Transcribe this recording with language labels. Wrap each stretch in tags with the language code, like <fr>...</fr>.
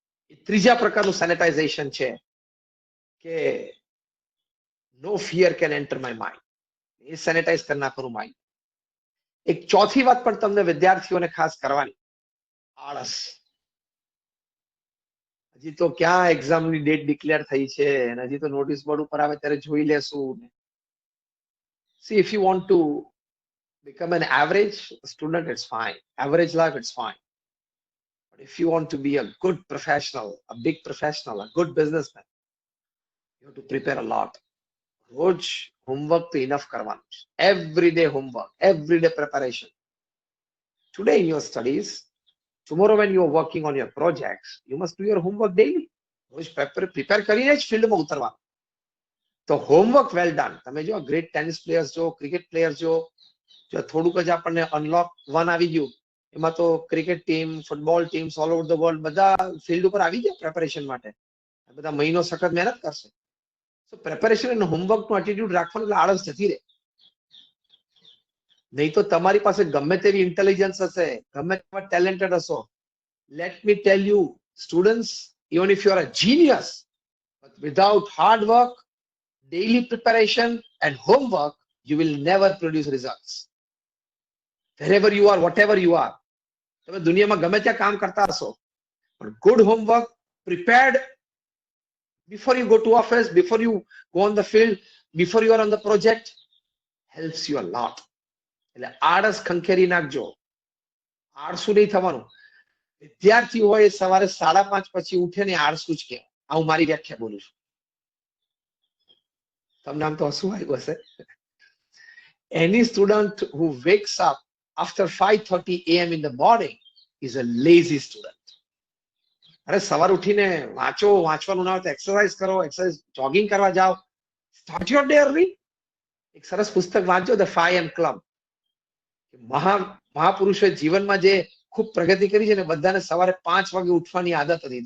<gu>એ ત્રીજા પ્રકારનું સેનેટાઇઝેશન છે કે</gu> <en>No fear can enter my mind.</en> <gu>A sanitise કરી નાખવાનું માઇન્ડ. એક ચોથી વાત પણ તમને વિદ્યાર્થીઓને ખાસ કરવાની, આળસ. હજી તો ક્યાં એક્ઝામની ડેટ ડિક્લેર થઈ છે અને હજી તો નોટિસ બોર્ડ ઉપર આવે ત્યારે જોઈ લેશું.</gu> <en>See, if you want to become an average student, it's fine. Average life, it's fine. But if you want to be a good professional, a big professional, a good businessman, you have to prepare a lot.</en> <gu>રોજ homework તો enough કરવાનું છે.</gu> <en>Everyday homework, everyday preparation. Today in your studies, tomorrow when you are working on your projects, you must do your homework daily.</en> <gu>રોજ prepare કરીને જ ફિલ્ડમાં ઉતરવાનું. તો homework well done. તમે જો ગ્રેટ ટેનિસ પ્લેયર્સ જો, ક્રિકેટ પ્લેયર્સ જો થોડુંક જ આપણને અનલોક 1 આવી ગયું, એમાં તો cricket team, football teams</gu> <en>all over the world</en> <gu>બધા ફિલ્ડ ઉપર આવી ગયા પ્રેપરેશન માટે. બધા મહિનો સખત મહેનત કરશે. સો પ્રેપરેશન અને હોમવર્કનું એટીટ્યુડ રાખવાનું, એટલે આળસ જતી રહે. નહીં તો તમારી પાસે ગમે તેવી ઇન્ટેલિજન્સ હશે, ગમે તેવા ટેલેન્ટેડ હશો,</gu> <en>Let me tell you students, even if you are a genius, but without hard work, daily preparation and homework, you will never produce results. Wherever you are, whatever you are,</en> <gu>તમે દુનિયામાં ગમે ત્યાં કામ કરતા હશો, પણ</gu> <en>good homework, prepared before you go to office, before you go on the field, before you are on the project, helps you a lot.</en> <gu>એટલે આળસ ખંખેરી નાખજો. આળસુ નહીં થવાનું. વિદ્યાર્થી હોય સવારે 5:30 પછી ઉઠે ને આળસુ જ કહેવાય. આ હું મારી વ્યાખ્યા બોલું છું. તમને આમ તો હસવું આવ્યું હશે.</gu> <en>Any student who wakes up after 5:30 a.m. in the morning is a lazy student.</en> <gu>અરે સવાર ઉઠીને વાંચવાનું ના હોય તો એક્સરસાઇઝ કરો, એક્સરસાઇઝ જોગિંગ કરવા જાઓ.</gu> <en>Start your day early.</en> <gu>એક સરસ પુસ્તક વાંચો, ધ 5 AM ક્લબ. મહાપુરુષોએ જીવનમાં જે ખૂબ પ્રગતિ કરી છે ને, બધાને સવારે 5 વાગે ઉઠવાની આદત હતી.</gu>